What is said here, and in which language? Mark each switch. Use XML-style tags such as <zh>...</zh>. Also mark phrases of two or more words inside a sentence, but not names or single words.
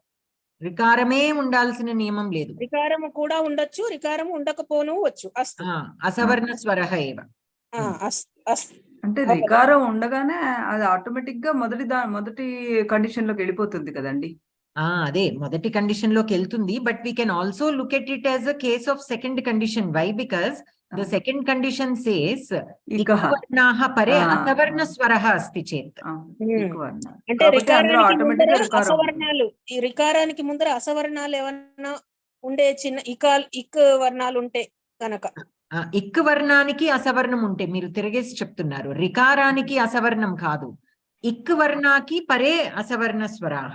<te>రికారమే ఉండాల్సిన నియమం లేదు. రికారము కూడా ఉండొచ్చు, రికారము ఉండకపోను వచ్చు.</te> <sa>అసవర్ణ స్వరః ఏవ.</sa> <te>అంటే రికారం ఉండగానే అది ఆటోమేటిక్ గా మొదటి కండిషన్ లోకి వెళ్ళిపోతుంది కదండి. అదే మొదటి కండిషన్ లోకి వెళ్తుంది.</te> <en>But we can also look at it as a case of second condition. Why? Because the second condition says</en> <sa>इक्वर्णाः परे असवर्ण स्वरः अस्ति चेत्.</sa> <te>అంటే అసవర్ణాలు, ఈ రికారానికి ముందర అసవర్ణాలు ఏమన్నా ఉండే చిన్న ఇక్ వర్ణాలు ఉంటే కనుక. ఇక్ వర్ణానికి అసవర్ణం ఉంటే మీరు తిరిగేసి చెప్తున్నారు. రికారానికి అసవర్ణం కాదు. ఇక్ వర్ణాకి</te> <sa>పరే అసవర్ణ స్వరాహ.</sa>